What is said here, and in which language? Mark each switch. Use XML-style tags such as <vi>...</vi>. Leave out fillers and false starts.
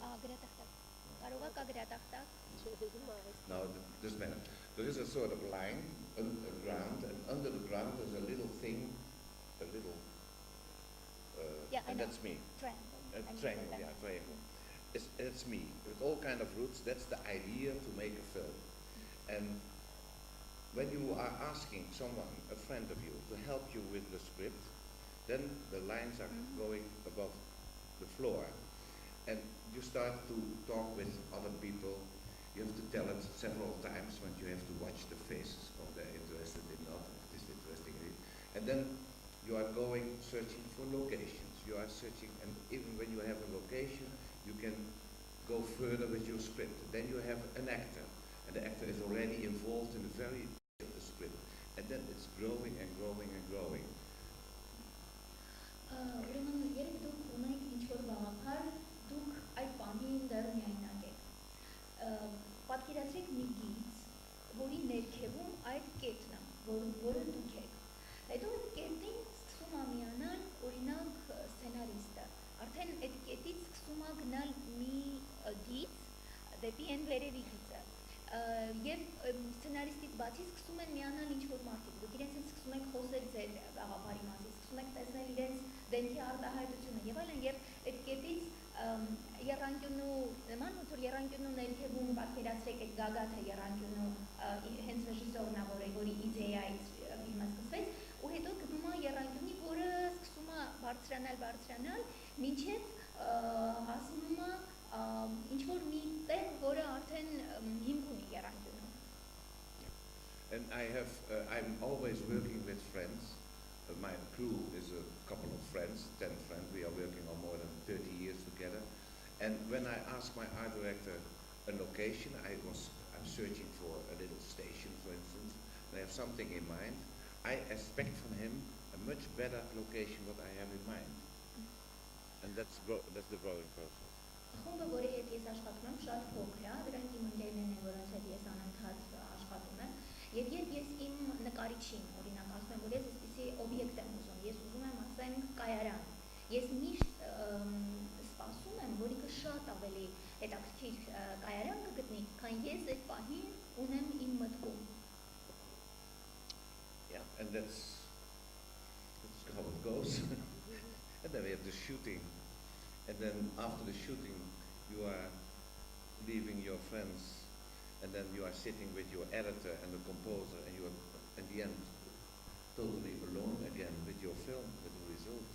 <hy>Գրատախտակ։ Կարող եք գրատախտակ։</hy> <en>No, it doesn't matter. There is a sort of line underground, and under the ground there's a little thing, and that's me. Triangle. It's me, with all kind of roots. That's the idea to make a film. And when you are asking someone, a friend of you, to help you with the script, then the lines are going above the floor. And you start to talk with other people. You have to tell it several times when you have to watch the faces of they're interested in not, if it is interesting in it. And then you are going searching for locations. You are searching, and even when you have a location, you can go further with your script. Then you have an actor, and the actor is already involved in the very of the script. And then it's growing and growing and growing.</en> <hy>Ուրեմն երբ դուք ունեք ինչ-որ գաղափար, դուք այդ պահին դեռ միայնակ եք։ Պատկերացրեք մի գիծ, որի ներքևում այդ կետն է, որը դուք եք։ Հետո այդ կետին սկսում է միանալ, օրինակ, սցենարիստը։ Արդեն այդ կետից սկսում է գնալ մի գիծ դեպի այն վերևի գիծը։ Եվ սցենարիստից բացի սկսում են միանալ ինչ-որ մարդիկ։ Դուք իրենց հետ սկսում եք խոսել ձեր գաղափարի մասին, սկսում եք տեսնել իրենց դեմքի արտահայտությունը եւ այլն, եւ այդ կետից եռանկյունու նման ոնց որ եռանկյունու ներքևում պատկերացրեք այդ գագաթը եռանկյունու հենց ռեժիսորն է, որի իդեայից ֆիլմը սկսվեց, ու հետո գնում է եռանկյունի, որը սկսում է բարձրանալ, մինչև հասնում է ինչ-որ մի տեղ, որը արդեն հիմք ունի եռանկյունու։</hy> <en>And I'm always working with friends. My crew is a couple of friends, 10 friends. We are working on more than 30 years together. And when I ask my art director a location, I'm searching for a little station, for instance, and I have something in mind. I expect from him a much better location what I have in mind. And that's the growing process.</en> <hy>Խումբը, որի հետ ես աշխատում եմ, շատ փոքր է, դրանք իմ ընկերներն են, որոնց հետ ես անընդհատ աշխատում եմ, եւ երբ ես իմ նկարիչին, օրինակ, ասում եմ, որ ես այսպիսի օբյեկտ եմ ուզում, ես ուզում եմ, ասենք, կայարան, ես միշտ սպասում եմ, որ ինքը շատ ավելի հետաքրքիր կայարան կգտնի, քան ես այդ պահին ունեմ իմ մտքում։</hy> <en>Yeah, and that's how it goes. And then we have the shooting. And then after the shooting, you are leaving your friends, and then you are sitting with your editor and the composer, and you are, at the end, totally alone again with your film, with the result.</en>